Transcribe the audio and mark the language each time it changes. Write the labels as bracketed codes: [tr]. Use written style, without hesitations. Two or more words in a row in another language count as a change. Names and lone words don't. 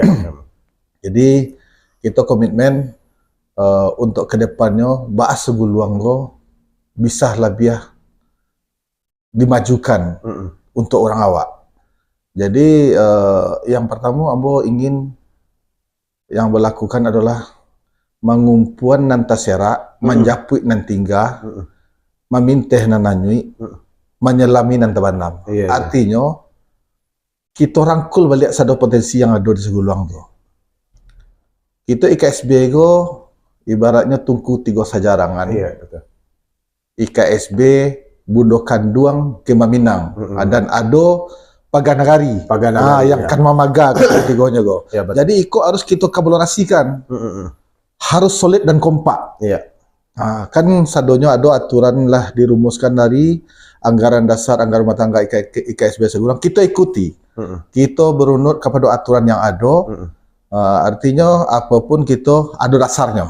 [id] Jadi kita komitmen untuk kedepannya bahas Saguluang bisa lebih dimajukan untuk orang awak. Jadi yang pertama Ambo ingin yang berlakukan adalah [min] mengumpuan nan tasera, menjapuit nan tingga, meminteh nan nanyui, menyelami nan tabanam. [id] Artinya kita rangkul balik satu potensi yang ada di Saguluang tuh. Kita IKSB ibaratnya tungku tiga sajarangan. Iya, betul. IKSB Bundo Kanduang Kemaminang dan Ado Paganagari. [min] Yang kan mamaga ketigonya go. [id] Ya, betul. Jadi iko harus kita kolaborasikan. Harus solid dan kompak. Iya. Kan sadonyo ada aturan lah dirumuskan dari anggaran dasar anggaran rumah tangga IKSB Segulang. Kita ikuti. Kita berunut kepada aturan yang ada. Artinya apapun kita ada dasarnya.